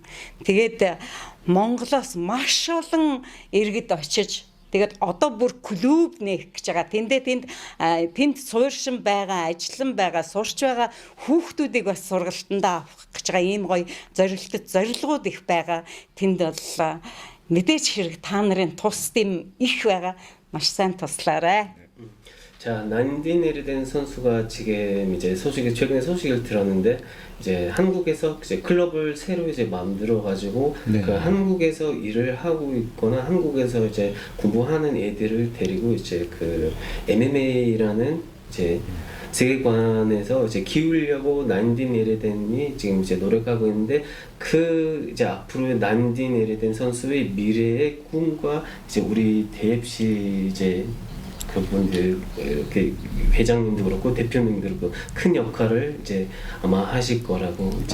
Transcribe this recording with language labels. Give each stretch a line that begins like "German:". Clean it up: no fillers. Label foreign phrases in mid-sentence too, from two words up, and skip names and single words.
Mongolian: Тэгээд Монголоос маш олон иргэд очиж тэгээд одоо бүр клуб нээх гэж байгаа. Тэнд суурьшин байгаа, ажиллан байгаа, сурч байгаа хүүхдүүдийг бас сургалтандаа авах гэж байгаа ийм гоё зорилгууд их байгаа. Тэнд бол мэдээж хэрэг та нарын тус дэм их байгаа. Маш сайн туслаарай.
Korean: 자, 난딘 에르덴 선수가 지금 이제 최근에 소식을 들었는데 이제 한국에서 이제 클럽을 새로 이제 만들어 가지고 그 한국에서 일을 하고 있거나 한국에서 이제 공부하는 애들을 데리고 이제 그 MMA라는 이제 세계관에서 이제 키우려고 난딘 에르덴이 지금 이제 노력하고 있는데 그 이제 앞으로 난딘 에르덴 선수의 미래의 꿈과 이제 우리 대입시 이제 그분들 이렇게 회장님도 그렇고 대표님도 그렇고 큰 역할을 이제 아마 하실 거라고 이제